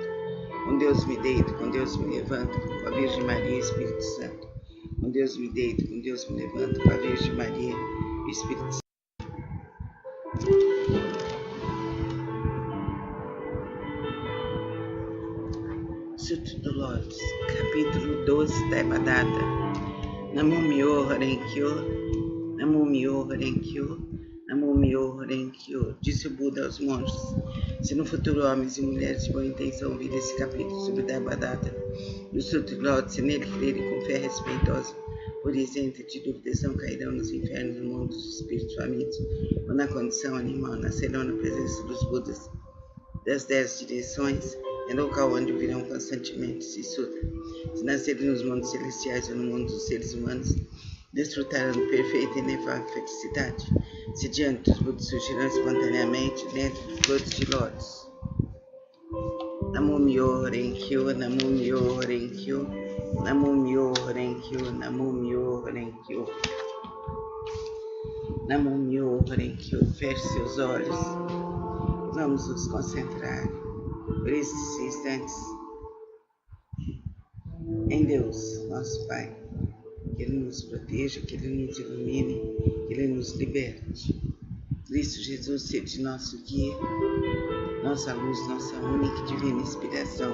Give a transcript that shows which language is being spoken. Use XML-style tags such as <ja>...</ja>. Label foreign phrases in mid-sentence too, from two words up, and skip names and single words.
<pt>Com Deus me deito, com Deus me levanto, com a Virgem Maria e Espírito Santo. Com Deus me deito, com Deus me levanto, com a Virgem Maria e Espírito Santo. Sutra do Lotus, capítulo 12, Daibatta.</pt> <ja>南無妙法蓮華経、南無妙法蓮華経、南無妙法蓮華経,</ja> <pt>disse o Buda aos monges. Se no futuro homens e mulheres de boa intenção ouvirem esse capítulo sobre Daibatta, no Sutra do Lotus, se nele crerem com fé respeitosa, por isenta de dúvidas, não cairão nos infernos, no mundo dos espíritos famintos, ou na condição animal, nascerão na presença dos Budas das 10 direções, é local onde ouvirão constantemente esse Sutra. Se nascerem nos mundos celestiais ou no mundo dos seres humanos, desfrutarão de perfeita e inefável felicidade. Se diante dos Budas surgirão espontaneamente dentro dos brotos de Lotus.</pt> <ja>南無妙法蓮華経、南無妙法蓮華経、南無妙法蓮華経、南無妙法蓮華経. 南無妙法蓮華経.</ja> <pt>Feche seus olhos. Vamos nos concentrar por esses instantes em Deus, nosso Pai. Que Ele nos proteja, que Ele nos ilumine, que Ele nos liberte. Cristo Jesus seja nosso guia, nossa luz, nossa única e divina inspiração.</pt>